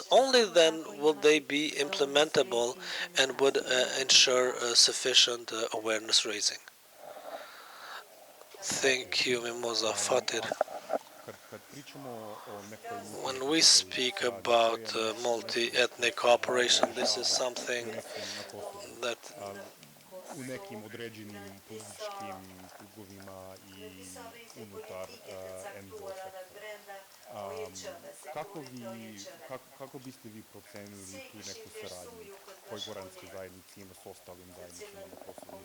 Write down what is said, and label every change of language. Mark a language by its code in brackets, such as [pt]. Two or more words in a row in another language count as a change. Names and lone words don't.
[en] Only then will they be implementable and would ensure sufficient awareness raising. Thank you, Mimoza. Fatir. When we speak about multi-ethnic cooperation, this is something that [sr] u nekim određenim političkim krugovima i unutar NGO sektora. Kako biste vi procenili tu neku saradnju koju goranske zajednice ima s ostalim zajednicama na Kosovu?